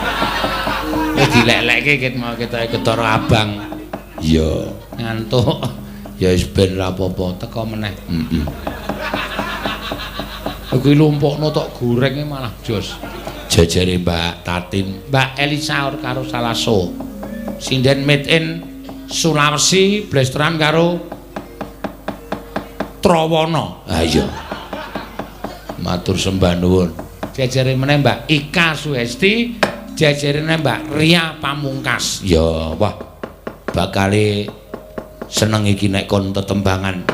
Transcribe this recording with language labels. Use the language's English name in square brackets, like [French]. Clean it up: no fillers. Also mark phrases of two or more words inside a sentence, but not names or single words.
[Javanese] Wis dilek-lekke ket mau ketoke ketara abang. Iya, ngantuk. Ya wis ben ra apa-apa, teko meneh. Heeh. Kuwi lumpukno tok gorenge malah jos. Jejere Mbak Tatin, Mbak Elisa karo Salaso. Sinden [English] made in [Javanese] Sulawesi, blesteran karo Trawana. Ha iya. Matur sembah nuwun. Jejere meneh Mbak Ika Suhesti, jejere Mbak Ria Pamungkas. Ya, wah. Bakale seneng iki nek kon tetembangan.